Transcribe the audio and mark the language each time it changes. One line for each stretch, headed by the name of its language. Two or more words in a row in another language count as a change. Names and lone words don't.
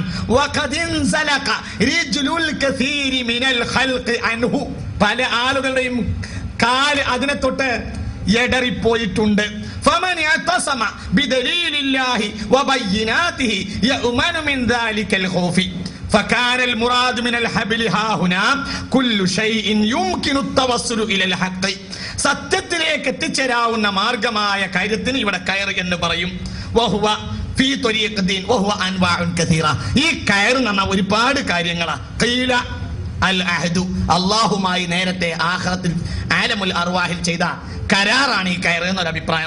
Arabic: وقد زلت رجل الكثير من الخلق عنه,
Malayalam: പല ആളുകളുടെയും കാല് അതിനെ തൊട്ട് എടറിപ്പോയിട്ടുണ്ട്.
Arabic: فمن يعتصم بدليل الله وبيناته يأمن من ذلك الخوف فكان المراد من الحبل ها هنا كل شيء يمكن التوصل الى الحق,
Malayalam: സത്യത്തിലേക്ക് എത്തിച്ചേരാവുന്ന മാർഗമായ കാര്യത്തിന് ഇവിടെ കയർ എന്ന് പറയും.
Arabic: وهو في طريق الدين وهو أنواع كثيرة,
Malayalam: ഈ കയർ എന്ന് പറഞ്ഞാൽ ഒരുപാട് കാര്യങ്ങളാ.
Arabic: قيل العهد,
Malayalam: അല്ലാഹുമായി നേരത്തെ ആഖിറത്തിൽ
Arabic: عالم الأرواح
Malayalam: ചെയ്ത കരാറാണ് ഈ കയർ എന്നൊരു അഭിപ്രായം.